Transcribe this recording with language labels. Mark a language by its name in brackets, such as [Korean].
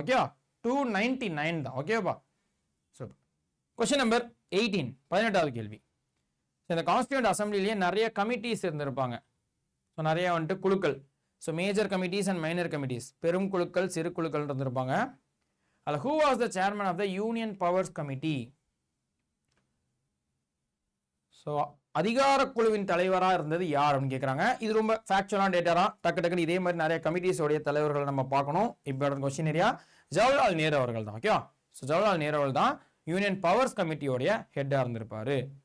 [Tamil] Okay, 299 தான். ஓகேப்பா, super. Question number 18, 18வது கேள்வி. இந்த கான்ஸ்டியூண்ட் அசம்பிளிலேயே நிறைய கமிட்டிஸ் இருந்திருப்பாங்க. ஸோ நிறைய வந்துட்டு குழுக்கள். So major committees and minor committees, பெரும் குழுக்கள், சிறு குழுக்கள் இருந்திருப்பாங்க. அதில் [English] who was the chairman of the Union Powers Committee? [Tamil] So அதிகார குழுவின் தலைவராக இருந்தது யார் அப்படின்னு கேட்குறாங்க. இது ரொம்ப ஃபேக்சுவலான டேட்டா தான். டக்குன்னு இதே மாதிரி நிறைய கமிட்டிஸோடைய தலைவர்கள் நம்ம பார்க்கணும். இப்போ கொஸ்டின் ஏரியா ஜவஹர்லால் நேரு அவர்கள் தான். ஓகே, ஸோ ஜவஹர்லால் நேரு அவர்கள் தான் யூனியன் பவர்ஸ் கமிட்டியோடைய ஹெட்டாக இருந்திருப்பாரு.